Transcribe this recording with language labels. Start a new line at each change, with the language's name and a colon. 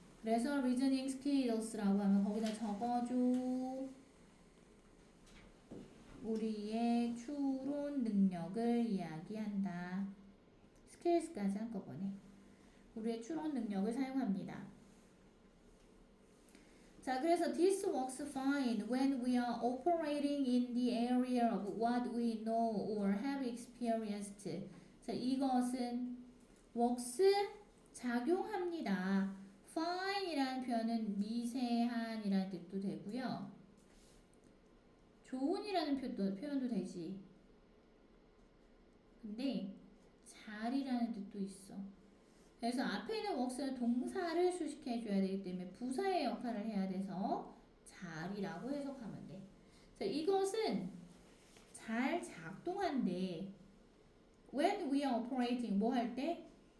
Korean: 그래서 reasoning skills라고 하면 거기다 적어줘. 우리의 추론 능력을 이야기한다. skills까지 한꺼번에. 우리의 추론 능력을 사용합니다.
English: 자, 그래서 this works fine when we are operating in the area of what we know or have experienced.
Korean: 자, 이것은 works 작용합니다. fine이라는 표현은 미세한이라는 뜻도 되고요. 좋은이라는 표현도 되지. 근데 잘이라는 뜻도 있어. 그래서 앞에 있는 works는 동사를 수식해줘야 되기 때문에 부사의 역할을 해야 돼서 잘이라고 해석하면 돼. 자, 이것은 잘 작동한대. When we are operating, 뭐 할 때?